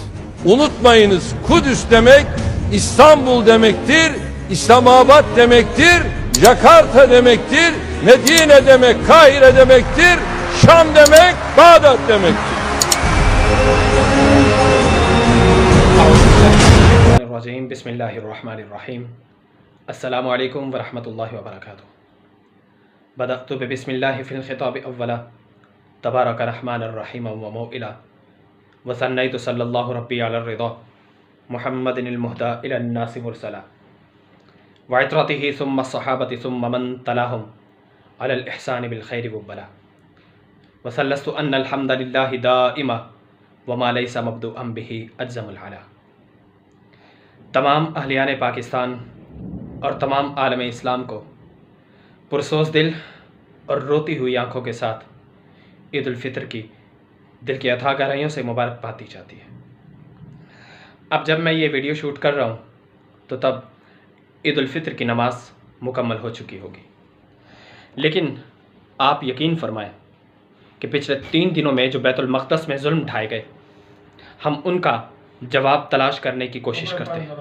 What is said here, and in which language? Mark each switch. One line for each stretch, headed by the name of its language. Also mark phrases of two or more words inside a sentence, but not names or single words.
Turkish: Unutmayınız, Kudüs demek İstanbul demektir, İslamabad demektir, Jakarta demektir, Medine demek Kahire demektir, Şam demek Bağdat demektir.
Arabic: بسم الله الرحمن الرحيم. السلام عليكم ورحمة الله وبركاته. بدأت ببسم الله في الخطاب أولا تبارك الرحمن الرحيم وموئلا وثنيت صلى الله ربي على الرضا محمد المهدى إلى الناس مرسلا وعترته ثم الصحابة ثم من تلاهم على الإحسان بالخير وبلا وثلثت أن الحمد لله دائما وما ليس مبدوءا به أجذم العلا.
Urdu: تمام اہلیان پاکستان اور تمام عالم اسلام کو پرسوز دل اور روتی ہوئی آنکھوں کے ساتھ عید الفطر کی دل کی اتھا گہرائیوں سے مبارکباد دی جاتی ہے۔ اب جب میں یہ ویڈیو شوٹ کر رہا ہوں تو تب عید الفطر کی نماز مکمل ہو چکی ہوگی، لیکن آپ یقین فرمائیں کہ پچھلے 3 دنوں میں جو بیت المقدس میں ظلم ڈھائے گئے، ہم ان کا جواب تلاش کرنے کی کوشش کرتے ہیں۔